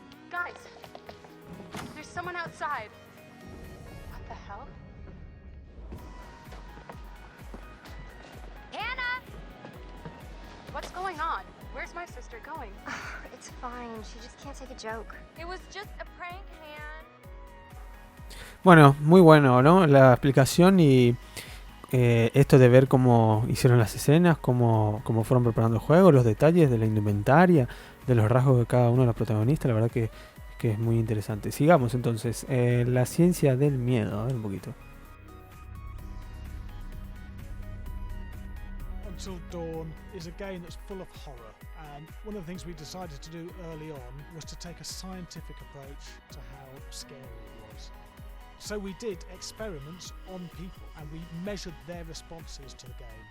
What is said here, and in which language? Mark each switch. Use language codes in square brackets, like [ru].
[en] Guys, there's someone outside. What the hell? Hannah! What's going on? Where's my sister going? It's fine, she just can't take a joke. It was just a prank, Han. [es] Bueno, muy bueno, ¿no? La explicación y esto de ver cómo hicieron las escenas, cómo fueron preparando el juego, los detalles de la indumentaria, de los rasgos de cada uno de los protagonistas, la verdad que es muy interesante. Sigamos entonces, la ciencia del miedo, a ver un poquito. [en] Until Dawn is a game that's full of horror, and one of the things we decided to do early on was to take a scientific approach to how scary it was. So we did experiments on people and we measured their responses to the game.